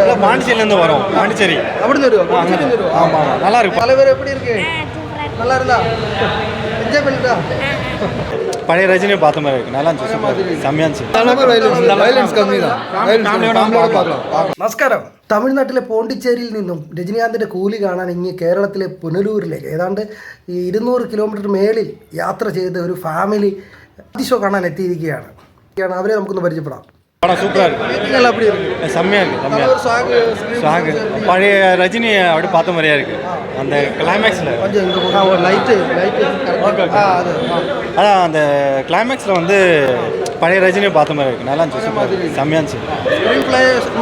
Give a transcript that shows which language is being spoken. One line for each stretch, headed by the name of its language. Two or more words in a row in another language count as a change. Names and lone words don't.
Tamil: நாங்கள் பாண்டிச்சேரியிலேருந்து வரோம். பாண்டிச்சேரி அப்படின்னு வருவோம். ஆமாம், நல்லா இருக்கும். தலைவர் எப்படி இருக்கு? நல்லா இருந்தா என்ஜாய் பண்ணிட்டா? பழைய ரஜினியை பார்த்த மாதிரி இருக்கு. நல்லா இருந்துச்சு, செம்மையா இருந்துச்சு.
Malayalam: നമസ്കാരം. തമിഴ്നാട്ടിലെ പോണ്ടിച്ചേരിയിൽ നിന്നും രജനീകാന്തിൻ്റെ കൂലി കാണാൻ ഇങ്ങ് കേരളത്തിലെ പുനലൂരിലേക്ക് ഏതാണ്ട് 200 കിലോമീറ്റർ മേളിൽ യാത്ര ചെയ്ത ഒരു
English: family show
Malayalam: കാണാൻ എത്തിയിരിക്കുകയാണ്. അവരെ നമുക്കൊന്ന് പരിചയപ്പെടാം.
Tamil: படம் சூப்பராக இருக்குது, அப்படி இருக்கு, செம்மையாக இருக்குது. சாங் பழைய ரஜினியை அப்படி பார்த்த மாதிரியா இருக்குது. அந்த கிளைமேக்ஸில் அதான் அந்த கிளைமேக்ஸில் வந்து பழைய ரஜினியை பார்த்த மாதிரி இருக்குது. நல்லா இருந்துச்சு, சூப்பராக, செம்மையாக இருந்துச்சு.